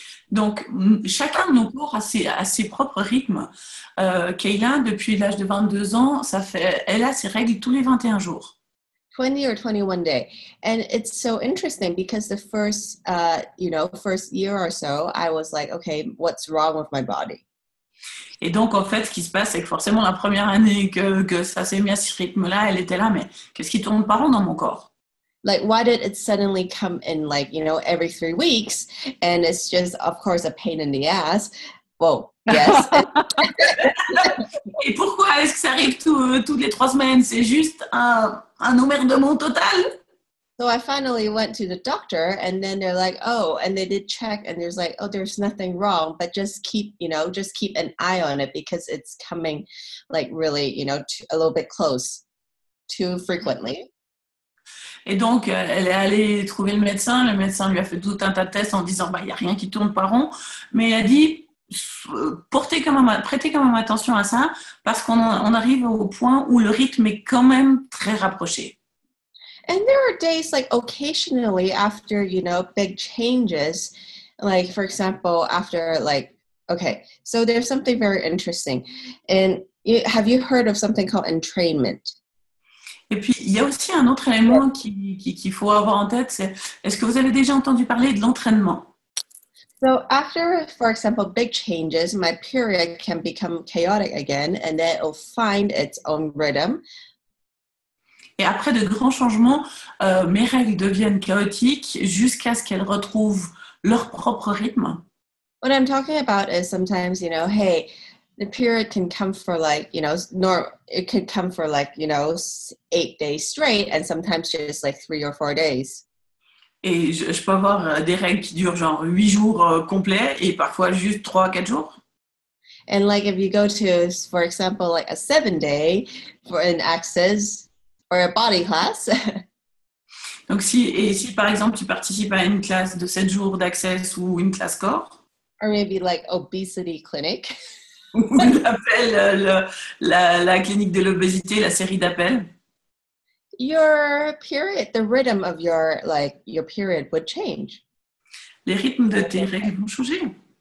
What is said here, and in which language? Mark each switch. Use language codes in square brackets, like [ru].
[fr] Donc, chacun de nos corps a ses propres rythmes. Kayla, depuis l'âge de 22 ans, elle a ses règles tous les 21 jours. [en] 20 or 21 day. And it's so interesting because the first year or so, I was like, okay, what's wrong with my body? [fr] Et donc, en fait, ce qui se passe, c'est que forcément, la première année que ça s'est mis à ce rythme-là, elle était là, mais qu'est-ce qui tourne pas rond dans mon corps? [en] Like, why did it suddenly come in, every 3 weeks? And it's just, of course, a pain in the ass. Well, yes. [fr] Et pourquoi est-ce que ça arrive toutes les 3 semaines? C'est juste un emmerdement total. [en] So I finally went to the doctor, and then they're like, oh, and they did check, and there's like, oh, there's nothing wrong, but just keep an eye on it because it's coming, really, a little bit close, too frequently. [fr] Et donc, elle est allée trouver le médecin lui a fait tout un tas de tests en disant, il n'y a rien qui tourne pas rond, mais elle a dit, prêtez quand même attention à ça, parce qu'on arrive au point où le rythme est quand même très rapproché. [en] And there are days, occasionally after, big changes, for example, after, Okay, so there's something very interesting. And have you heard of something called entrainment? [fr] Et puis, il y a aussi un autre élément qu'il faut avoir en tête, c'est est-ce que vous avez déjà entendu parler de l'entraînement? [en] So after, for example, big changes, my period can become chaotic again, and then it'll find its own rhythm. [fr] Et après de grands changements, mes règles deviennent chaotiques jusqu'à ce qu'elles retrouvent leur propre rythme. [en] What I'm talking about is sometimes, hey, the period can come for like, it could come for like, 8 days straight, and sometimes just like 3 or 4 days. [fr] Et je peux avoir des règles qui durent genre 8 jours complets et parfois juste 3-4 jours. [en] And like if you go to, for example, like a 7-day for an access or a body class. [fr] Donc si par exemple tu participes à une classe de 7 jours d'access ou une classe corps. [en] Or maybe like obesity clinic. [fr] Ou l'appel, la clinique de l'obésité, la série d'appels. [en] Your period, the rhythm of your period would change. [fr] Les rythmes de tes règles vont changer.